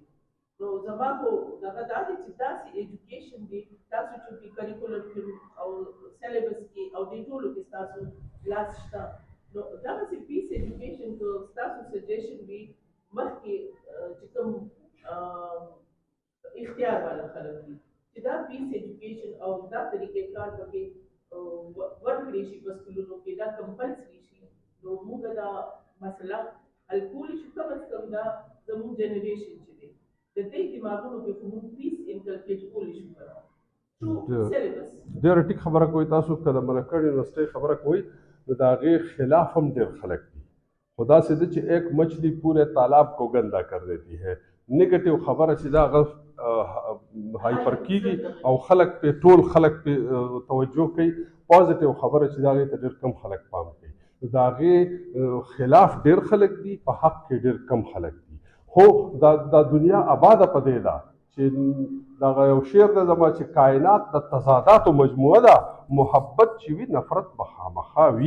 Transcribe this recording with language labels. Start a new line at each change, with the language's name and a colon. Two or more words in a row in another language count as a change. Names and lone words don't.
Pashto: نو زما خو دغه دا دی چې داسې ایجوکیشن دی، تاسو چې په کریکولم کې او سیلیبس کې او دې ټولو کې ستاسو لاس شته، نو دغسې
English: peace education
Pashto: که ستاسو سجیشن وي مخکې چې کوم اختیار والا خلک دي چې دا
English: peace education
Pashto: او دا طریقې کار پکې ورکړی شي په سکولونو کې، دا کمپلسري شي، نو موږ دا مسله حل کولی شو. کم از کم دا زموږ جنریشن چې دی د دې دماغونو کې خو موږ
English: peace inculcate
Pashto: کولی شو کړو
English: through syllabus.
Pashto: ډېره ټیک خبره کوئ تاسو. که د ملکن یونیورسټۍ خبره کوئ نو د هغې خلاف هم ډېر خلک دي، خو داسې ده چې
Urdu: ایک مچھلی پورے تالاب کو گندا کر دیتی ہے.
Pashto: نیگیټیو خبره چې دا هغه هایپر کیږي او خلک پې ټول خلک پې توجه کوي. پازیټیو خبره چې دا هغې ته ډېر کم خلک پام کوي. د هغې خلاف ډېر خلک دي، په حق کې ډېر کم خلک دي. خو دا دنیا آباده په دې ده چې دغه یو شعر دی زما چې کائنات د تضاداتو مجموعه ده، محبت چې وي نفرت به خامخا وي.